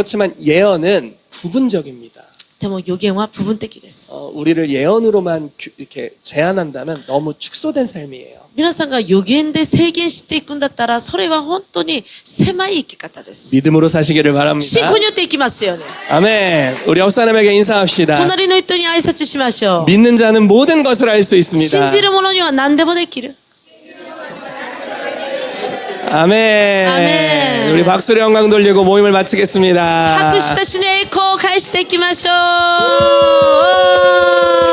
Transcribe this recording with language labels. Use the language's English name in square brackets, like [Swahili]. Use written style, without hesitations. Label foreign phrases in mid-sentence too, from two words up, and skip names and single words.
[Korean] 그렇지만 예언은 부분적입니다. [Japanese] でも予言は部分的です。 [Korean] 우리를 예언으로만 이렇게 제한한다면 너무 축소된 삶이에요. [Japanese] 皆さんが予言で制限していくんだったら、それは本当に狭い生き方です。 [Korean] 믿음으로 사시기를 [Japanese] 信 [Korean] 바랍니다. [Japanese] 仰によっていきますよね。 [Korean] 아멘. 우리 옆 사람에게 인사합시다. [Japanese] 隣の人に挨拶しましょう。 [Korean] 믿는 자는 모든 것을 할 수 있습니다. [Japanese] 信じる者には何でもできる。 [Korean] 아멘. 아멘. 우리 박수로 영광 돌리고 모임을 마치겠습니다. [Japanese] 拍手と主に栄光を返していきましょう。